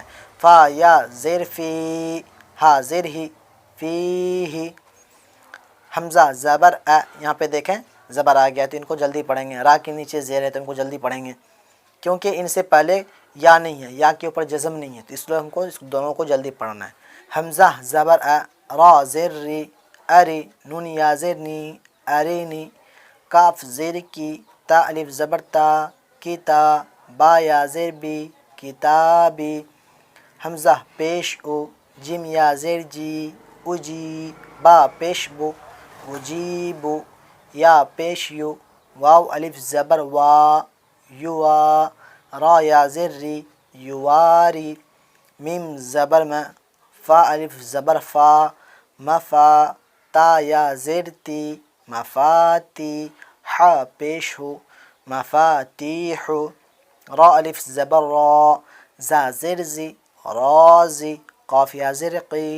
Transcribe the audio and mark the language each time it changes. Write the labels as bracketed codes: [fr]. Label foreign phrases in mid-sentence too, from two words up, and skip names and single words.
[ur] فا یا زیر فی، ہا زیر ہی، فی ہی۔ حمزہ زبر ا، یہاں پہ دیکھیں زبر آ گیا تو ان کو جلدی پڑھیں گے۔ را کے نیچے زیر ہے تو ان کو جلدی پڑھیں گے، کیونکہ ان سے پہلے یا نہیں ہے، یا کے اوپر جزم نہیں ہے، تو اس لیے ہم کو اس دونوں کو جلدی پڑھنا ہے۔ حمزہ زبر ا، را زیر ری، اری، نون یا زیر نی، ارینی، کاف زیر کی، تا الف زبر تا، کتا، با یا زیر بی، کتابی۔ حمزہ پیش او، جیم یا زیر جی، اجی، با پیش بو، اجیبو، یا پیش یو، واو الف زبر وا، युवा, را یا زیر ری یواری، میم زبر م، فا الف زبر فا، مفا، تا یا زیر تی مفاتی، ہا پیش ہو मफ़ातीहु, را الف زبر را، زا زیر زی رازی، قاف یا زیر قی